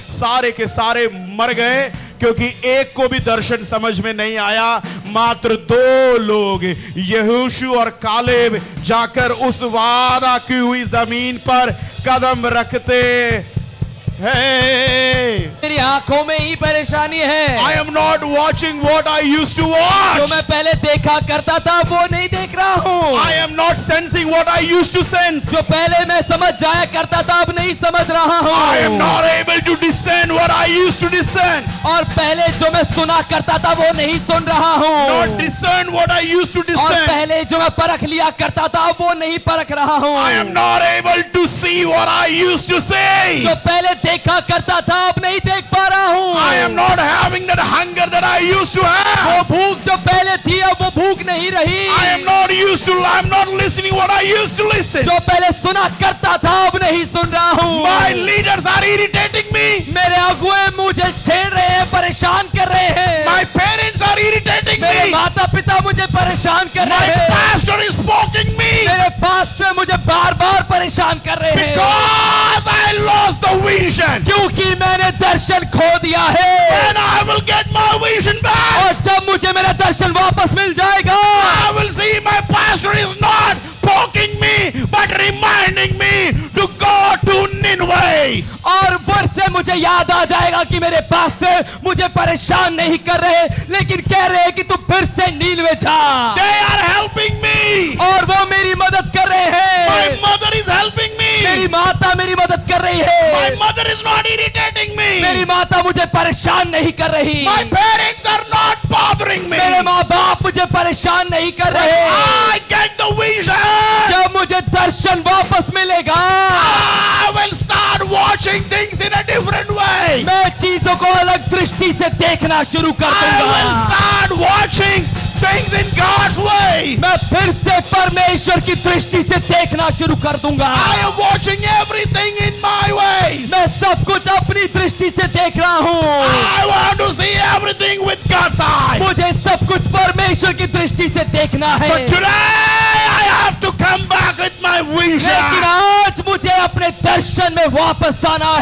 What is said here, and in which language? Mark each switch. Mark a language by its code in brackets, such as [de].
[hi] सारे के सारे मर गए क्योंकि एक को भी दर्शन समझ में नहीं आया। मात्र 2 लोग यहोशू और कालेब जाकर उस वादा की हुई जमीन पर कदम रखते हैं। मेरी आंखों में ही परेशानी है। [en] I am not watching what I used to [hi] जो [en] watch. [hi] मैं पहले देखा करता था वो नहीं देख रहा हूँ। [en] I am not sensing what I used to sense. [hi] जो पहले मैं समझ जाया करता था अब नहीं समझ रहा हूँ। [en] I am not able to discern what I used to discern. [hi] और पहले जो मैं सुना करता था वो नहीं सुन रहा हूँ। [en] Not discern what I used to [hi] और [en] discern. [hi] पहले जो मैं परख लिया करता था वो नहीं परख रहा हूँ। [en] I am not able to see what I used to see. [hi] जो पहले देखा करता था अब नहीं देख पा रहा हूँ। [en] I am not having that hunger that I used to [hi] वो [en] have. [hi] भूख जो पहले थी अब वो भूख नहीं रही। [en] I am not used to, I am not listening what I used to listen. [hi] जो पहले सुना करता था अब नहीं सुन रहा हूँ। [en] My leaders are irritating me. [hi] मेरे अगुए मुझे छेड़ रहे हैं, परेशान कर रहे हैं। [en] My parents are irritating [hi] मेरे [en] me. [hi] माता पिता मुझे परेशान कर [en] My [hi] रहे हैं। [en] pastor is poking me. [hi] मेरे पास्टर मुझे बार बार परेशान कर रहे हैं [en] Because I lost the vision. [hi] क्योंकि मैंने दर्शन खो दिया है। [en] When I will get my vision back, [hi] और जब मुझे मेरा दर्शन वापस मिल जाएगा [en] I will see my pastor is not poking me, but reminding me to go to Nineveh. [hi] और फिर से मुझे याद आ जाएगा कि मेरे पास्टर मुझे परेशान नहीं कर रहे लेकिन कह रहे हैं कि तू फिर से नीलवे जा। [en] They are helping me. [hi] और वो मेरी मदद कर रहे [en] My [hi] हैं। [en] mother is helping [hi] मेरी [en] me. [hi] माता मेरी मदद कर रही [en] My [hi] है। [en] mother is not irritating [hi] मेरी [en] me. [hi] माता मुझे परेशान नहीं कर रही। [en] My parents are not bothering me. [hi] मेरे माँ बाप मुझे परेशान नहीं कर रहे। [en] I get the vision. [hi] जब मुझे दर्शन वापस मिलेगा [en] I will start watching things in a different way. [hi] मैं चीजों को अलग दृष्टि से देखना शुरू कर [en] I will [hi] दूंगा। [en] start watching things in God's way. [hi] मैं फिर से परमेश्वर की दृष्टि से देखना शुरू कर दूंगा। [en] I am watching everything in my ways. [hi] मैं सब कुछ अपनी दृष्टि से देख रहा हूँ। [en] I want to see everything with God's eye. [hi] मुझे सब कुछ परमेश्वर की दृष्टि से देखना है। [en] So today I have to come back with my [hi] लेकिन [en] vision. [hi] आज मुझे अपने दर्शन में वापस आना है।